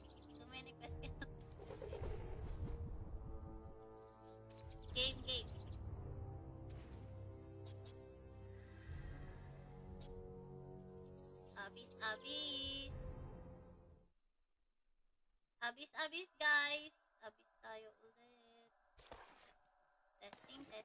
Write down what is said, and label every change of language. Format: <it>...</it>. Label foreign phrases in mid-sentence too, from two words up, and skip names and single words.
<en>Too many quests cannot accept. Game.</en> <tl>Abis, guys. Abis tayo ulit. Testing.</tl>